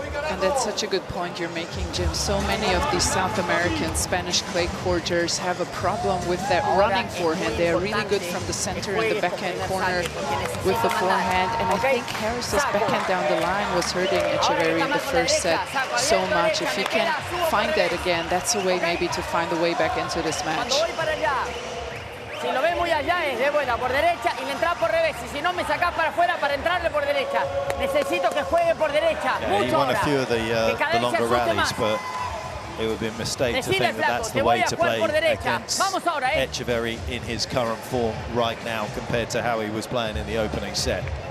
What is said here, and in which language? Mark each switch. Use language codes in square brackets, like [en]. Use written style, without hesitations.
[en] And that's such a good point you're making, Jim. So many of these South American Spanish clay courters have a problem with that running forehand. They are really good from the center and the backhand corner with the forehand. And I think Harris's backhand down the line was hurting Etcheverry in the first set so much. If he can find that again, that's a way maybe to find the way back into this match. [es] Si lo ve muy allá es de buena por derecha y le entra por revés. Y si no me sacás para afuera para entrarle por derecha. Necesito que juegue por derecha. [en] He won a few of the longer rallies, but it would be a mistake to think that that's the way to play against Etcheverry in his current form right now compared to how he was playing in the opening set.